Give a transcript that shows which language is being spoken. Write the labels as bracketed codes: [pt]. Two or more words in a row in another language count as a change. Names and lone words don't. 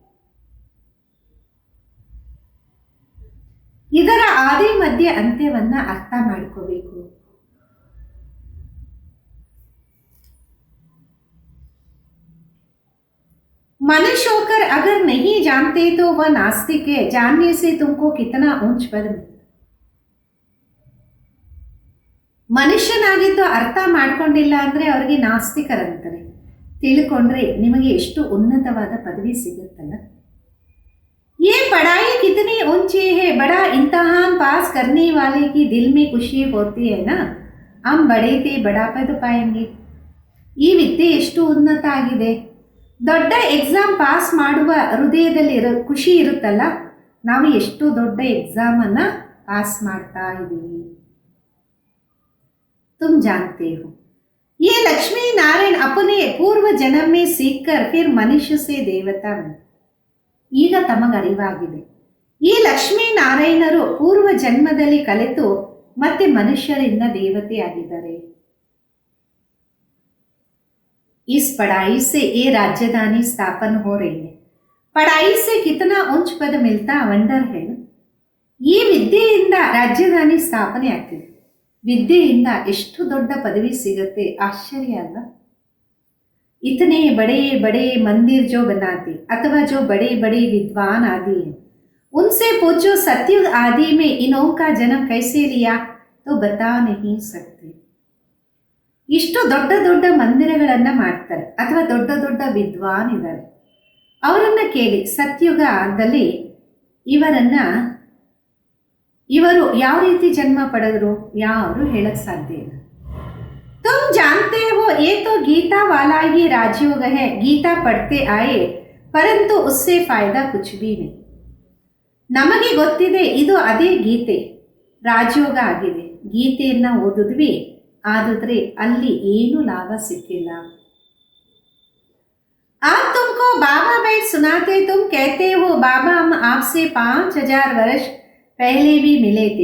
[kn] ಇದರ ಆದಿ ಮಧ್ಯ ಅಂತ್ಯವನ್ನ ಅರ್ಥ ಮಾಡ್ಕೋಬೇಕು. [hi] मनुष्य होकर अगर नहीं जानते तो वह नास्तिक है. जानने से तुमको कितना ऊंच पद मिलता. [kn] ಮನುಷ್ಯನಾಗಿದ್ದು ಅರ್ಥ ಮಾಡ್ಕೊಂಡಿಲ್ಲ ಅಂದ್ರೆ ಅವರಿಗೆ ನಾಸ್ತಿಕರಂತಾರೆ. ತಿಳ್ಕೊಂಡ್ರೆ ನಿಮಗೆ ಎಷ್ಟು ಉನ್ನತವಾದ ಪದವಿ ಸಿಗುತ್ತಲ್ಲ. [hi] ये पढ़ाई कितनी ऊंची है, बड़ा इम्तिहान पास करने वाले की दिल में खुशी होती है ना, हम बड़े थे बड़ा पद पाएंगे. [kn] ಈ ವಿದ್ಯೆ ಎಷ್ಟು ಉನ್ನತ ಆಗಿದೆ. ದೊಡ್ಡ ಎಕ್ಸಾಮ್ ಪಾಸ್ ಮಾಡುವ ಹೃದಯದಲ್ಲಿ ಖುಷಿ ಇರುತ್ತಲ್ಲ, ನಾವು ಎಷ್ಟು ದೊಡ್ಡ ಎಕ್ಸಾಮನ್ನು ಪಾಸ್ ಮಾಡ್ತಾ ಇದ್ದೀವಿ. [hi] तुम जानते हो ये लक्ष्मी नारायण अपने पूर्व जन्म में सीखकर फिर मनुष्य से देवता बने. [kn] ಈಗ ತಮಗರಿವಾಗಿದೆ, ಈ ಲಕ್ಷ್ಮೀ ನಾರಾಯಣರು ಪೂರ್ವ ಜನ್ಮದಲ್ಲಿ ಕಲಿತು ಮತ್ತೆ ಮನುಷ್ಯರಿಂದ ದೇವತೆಯಾಗಿದ್ದಾರೆ. [hi] इस पढ़ाई से ये राजधानी स्थापन हो रही है. पढ़ाई से कितना ऊंच पद मिलता, ವಂಡರ್ है. [kn] ಈ ವಿದ್ಯೆಯಿಂದ ರಾಜಧಾನಿ ಸ್ಥಾಪನೆ ಆಗ್ತಿದೆ. ವಿದ್ಯೆಯಿಂದ ಎಷ್ಟು ದೊಡ್ಡ ಪದವಿ ಸಿಗುತ್ತೆ, ಆಶ್ಚರ್ಯ ಅಲ್ಲ. [hi] इतने बड़े बड़े मंदिर जो बनाते अथवा जो बड़े बड़े विद्वान आदि हैं, उनसे पूछो सतयुग आदि में इनों का जन्म कैसे लिया, तो बता नहीं सकते. [kn] ಇಷ್ಟು ದೊಡ್ಡ ದೊಡ್ಡ ಮಂದಿರಗಳನ್ನು ಮಾಡ್ತಾರೆ ಅಥವಾ ದೊಡ್ಡ ದೊಡ್ಡ ವಿದ್ವಾನ್ ಇದ್ದಾರೆ, ಅವರನ್ನ ಕೇಳಿ ಸತ್ಯುಗದಲ್ಲಿ ಇವರು ಯಾವ ರೀತಿ ಜನ್ಮ ಪಡೆದ್ರು, ಯಾರು ಹೇಳಕ್ ಸಾಧ್ಯ ಇಲ್ಲ. [hi] तुम जानते हो ये तो गीता वाला ही राजयोग है. गीता पढ़ते आए परंतु उससे फायदा कुछ भी नहीं. [kn] ನಮಗೆ ಗೊತ್ತಿದೆ ಇದು ಅದೇ ಗೀತೆ, ರಾಜಯೋಗ ಆಗಿದೆ. ಗೀತೆಯನ್ನ ಓದಿದ್ವಿ, ಆದ್ರೆ ಅಲ್ಲಿ ಏನು ಲಾಭ ಸಿಕ್ಕಿಲ್ಲ. [hi] आज तुमको बाबा बैठ सुनाते, तुम कहते हो बाबा हम आपसे 5000 वर्ष पहले भी मिले थे.